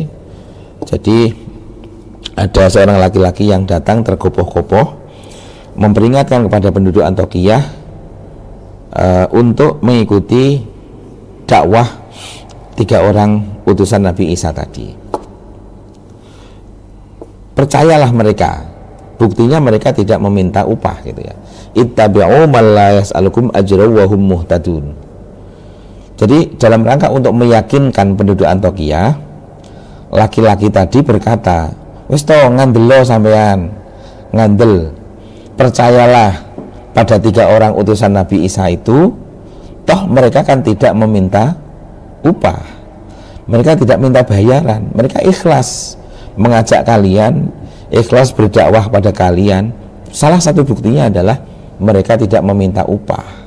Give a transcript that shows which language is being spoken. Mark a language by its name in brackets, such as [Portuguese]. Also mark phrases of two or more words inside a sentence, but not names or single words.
[Indonesian] Jadi ada seorang laki-laki yang datang tergopoh-gopoh memperingatkan kepada penduduk Antiokhia untuk mengikuti dakwah 3 orang utusan Nabi Isa tadi. Percayalah mereka, buktinya mereka tidak meminta upah gitu ya. [Arabic] اتبعوا من لا يسألكم أجرا وهم مهتدون. [Indonesian] Jadi dalam rangka untuk meyakinkan penduduk Antiokhia, laki-laki tadi berkata, [Javanese] wis to ngandelo sampean, ngandel, [Indonesian] percayalah pada 3 orang utusan Nabi Isa itu, toh mereka kan tidak meminta upah, mereka tidak minta bayaran, mereka ikhlas mengajak kalian, ikhlas berdakwah pada kalian. Salah satu buktinya adalah mereka tidak meminta upah.